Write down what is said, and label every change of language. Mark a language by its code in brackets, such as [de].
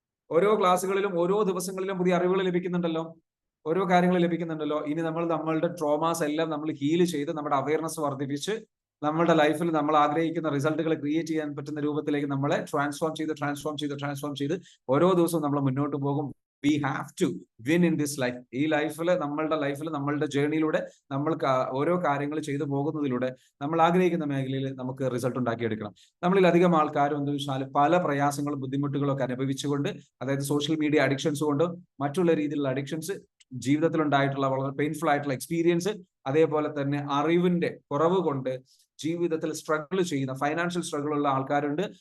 [ml] ഓരോ ക്ലാസ്സുകളിലും ഓരോ ദിവസങ്ങളിലും പുതിയ അറിവുകൾ ലഭിക്കുന്നുണ്ടല്ലോ, ഓരോ കാര്യങ്ങൾ ലഭിക്കുന്നുണ്ടല്ലോ. ഇനി നമ്മളുടെ ട്രോമാസ് എല്ലാം നമ്മൾ ഹീൽ ചെയ്ത് നമ്മുടെ അവയർനെസ് വർദ്ധിപ്പിച്ച് നമ്മുടെ ലൈഫിൽ നമ്മൾ ആഗ്രഹിക്കുന്ന റിസൾട്ടുകൾ ക്രിയേറ്റ് ചെയ്യാൻ പറ്റുന്ന രൂപത്തിലേക്ക് നമ്മളെ ട്രാൻസ്ഫോം ചെയ്ത് ഓരോ ദിവസവും നമ്മൾ മുന്നോട്ട് പോകും. [en] We have to win in this life. [ml] ഈ നമ്മളുടെ ജേർണിയിലൂടെ നമ്മൾക്ക് ഓരോ കാര്യങ്ങൾ ചെയ്തു പോകുന്നതിലൂടെ നമ്മൾ ആഗ്രഹിക്കുന്ന മേഖലയിൽ നമുക്ക് റിസൾട്ട് ഉണ്ടാക്കിയെടുക്കണം. നമ്മളിൽ അധികം ആൾക്കാരും എന്താ വെച്ചാൽ പല പ്രയാസങ്ങളും ബുദ്ധിമുട്ടുകളും ഒക്കെ അനുഭവിച്ചുകൊണ്ട്, അതായത് സോഷ്യൽ മീഡിയ അഡിക്ഷൻസ് കൊണ്ട്, മറ്റുള്ള രീതിയിലുള്ള അഡിക്ഷൻസ്, ജീവിതത്തിൽ ഉണ്ടായിട്ടുള്ള വളരെ പെയിൻഫുൾ ആയിട്ടുള്ള എക്സ്പീരിയൻസ്, അതേപോലെ തന്നെ അറിവിന്റെ കുറവ് കൊണ്ട് ജീവിതത്തിൽ സ്ട്രഗിൾ ചെയ്യുന്ന, ഫൈനാൻഷ്യൽ സ്ട്രഗിൾ ഉള്ള ആൾക്കാരുണ്ട്.